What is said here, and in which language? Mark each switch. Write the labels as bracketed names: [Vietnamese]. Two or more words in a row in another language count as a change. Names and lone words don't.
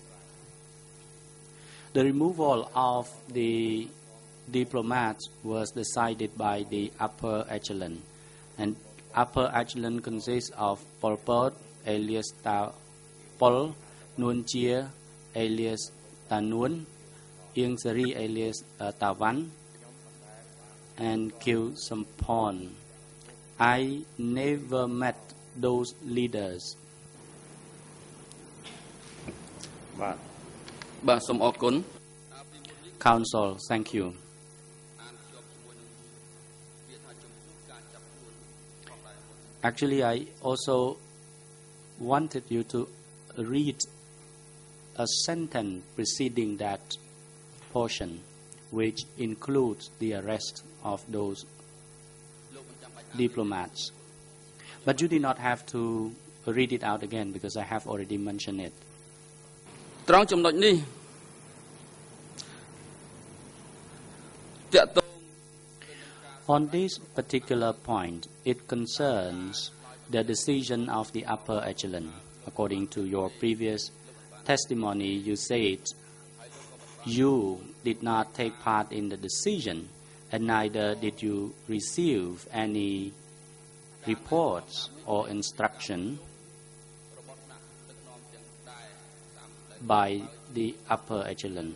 [English] The removal of the diplomats was decided by the upper echelon, and upper echelon consists of Pol Pot alias Pol, Nuon Chia alias Nuon, Ieng Sari alias Wan, and Khieu Samphan. I never met those leaders. [Khmer] បាទសូមអរគុណ [English] Counsel, thank you. Actually, I also wanted you to read a sentence preceding that portion, which includes the arrest of those diplomats. But you did not have to read it out again because I have already mentioned it. [Khmer] ត្រង់ចំណុចនេះតកតង [English] On this particular point, it concerns the decision of the upper echelon. According to your previous testimony, you said you did not take part in the decision, and neither did you receive any reports or instruction by the upper echelon.